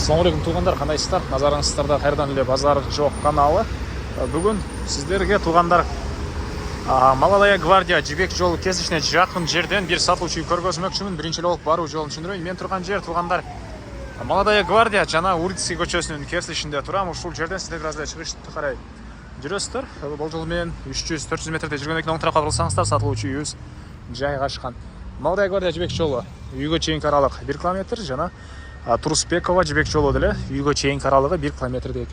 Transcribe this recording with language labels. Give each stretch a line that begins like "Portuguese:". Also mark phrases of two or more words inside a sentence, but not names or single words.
Kazakh: Ассалаумағалейкум туғандар, қандайсыздар? Назарыңыздарда қайырдан эле базар жоқ каналы. Бүгін сіздерге туғандар Молодая гвардия жібек жолы кесішіне жақын жерден бір сатылушы көргөзмөкчүмүн.
Kyrgyz: Биринчи болып баруу жолун түшүндүрөйүн. Мен турган жер туғандар Молодая гвардия жана Урицкий көчөсүнүн кесилишинде турам. Ушул жерден сиздер бир аз эле чыгышты карай жүрөсүздөр. Бул жол менен 300-400 метрдей жүргөндөн кийин оң тарапка бурулсаңыздар сатылуучу үйүбүз жайгашкан. Молодая гвардия жибек жолу үйгө чейинки аралык 1 километр жана Турспекова жибек жолу деле үйгө чейинки аралыгы 1 километр экен.